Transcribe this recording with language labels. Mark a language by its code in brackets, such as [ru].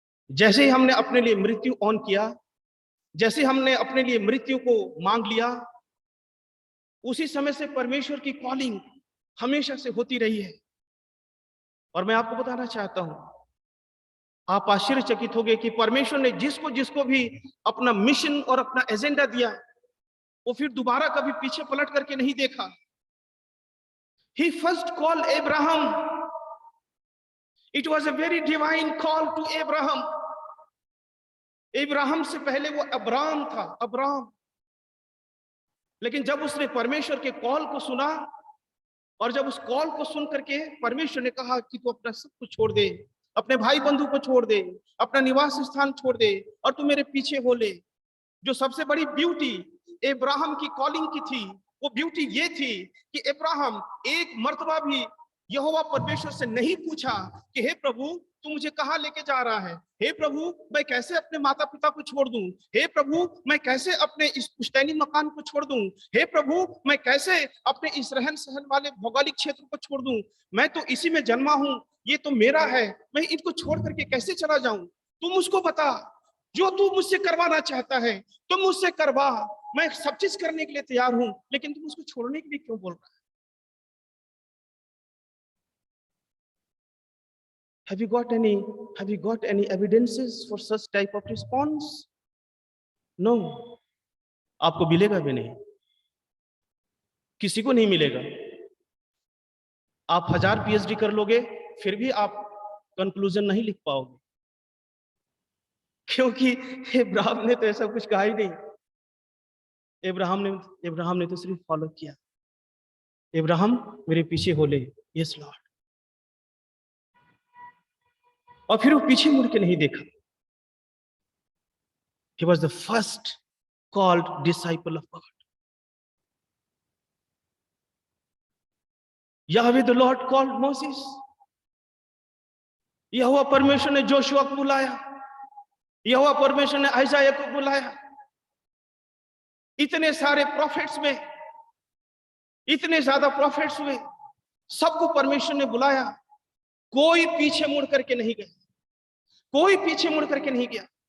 [hi] जैसे ही हमने अपने लिए मृत्यु ऑन किया, जैसे हमने अपने लिए मृत्यु को मांग लिया, उसी समय से परमेश्वर की कॉलिंग हमेशा से होती रही है। और मैं आपको बताना चाहता हूं, आप आश्चर्यचकित होंगे कि परमेश्वर ने जिसको भी अपना मिशन और अपना एजेंडा दिया, वो फिर दोबारा कभी पीछे पलट करके नहीं देखा। [en] He first called Abraham. It was a very divine call to Abraham. [hi] Ibrahim से पहले वो अब्राम था, अब्राम। लेकिन जब उसने परमेश्वर के कॉल को सुना, और जब उस कॉल को सुन करके परमेश्वर ने कहा कि तू अपना सब कुछ छोड़ दे, अपने भाई बंधु को छोड़ दे, अपना निवास स्थान छोड़ दे, और तू मेरे पीछे हो ले। जो सबसे बड़ी ब्यूटी इब्राहिम की कॉलिंग की थी, वो ब्यूटी ये थी कि इब्राहिम एक मर्तबा भी यहोवा परमेश्वर से नहीं पूछा कि हे प्रभु तू मुझे कहां लेके जा रहा है, हे प्रभु मैं कैसे अपने माता पिता को छोड़ दूं, हे प्रभु मैं कैसे अपने इस पुश्तैनी मकान को छोड़ दूं, हे प्रभु मैं कैसे अपने इस रहन सहन वाले भौगोलिक क्षेत्र को छोड़ दूं, मैं तो इसी में जन्मा हूं, ये तो मेरा है, मैं इनको छोड़ करके कैसे चला जाऊं। तुम मुझको बता, जो तू मुझसे करवाना चाहता है तुम मुझसे करवा, मैं सब चीज करने के लिए तैयार हूं, लेकिन तुम उसको छोड़ने के लिए क्यों बोल रहा है। [en] Have you got any evidences for such type of response? No. [hi] आपको मिलेगा भी नहीं, किसी को नहीं मिलेगा। आप 1000 PhD कर लोगे फिर भी आप कंक्लूजन नहीं लिख पाओगे, क्योंकि इब्राहिम ने तो ऐसा कुछ कहा ही नहीं। इब्राहिम ने तो सिर्फ फॉलो किया, इब्राहिम मेरे पीछे हो ले, [en] yes Lord, [hi] और फिर वो पीछे मुड़ के नहीं देखा। [en] He was the first called disciple of God. Yahweh the Lord called Moses. [hi] यहोवा परमेश्वर ने जोशुआ को बुलाया, यहोवा परमेश्वर ने आइसाया को बुलाया। इतने सारे प्रॉफिट्स में, इतने ज्यादा प्रॉफिट्स हुए, सबको परमेश्वर ने बुलाया, कोई पीछे मुड़ करके नहीं गया, कोई पीछे मुड़ करके नहीं गया।